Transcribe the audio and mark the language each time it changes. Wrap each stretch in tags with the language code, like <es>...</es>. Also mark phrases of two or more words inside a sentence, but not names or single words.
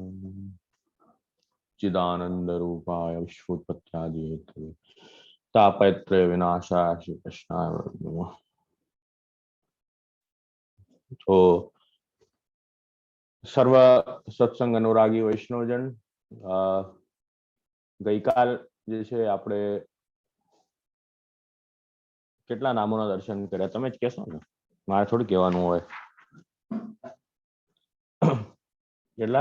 <sa>चिदानंदरूपाय विश्वोत्पत्त्यादिहेतवे तापत्रय विनाशाय श्री कृष्णाय नमः।</sa> <gu>तो સર્વ સત્સંગ અનુરાગી વૈષ્ણવજન, ગઈકાલ જે છે આપણે કેટલા નામોના દર્શન કર્યા તમે જ કહેશો ને, મારે થોડું કહેવાનું હોય. કેટલા?</gu>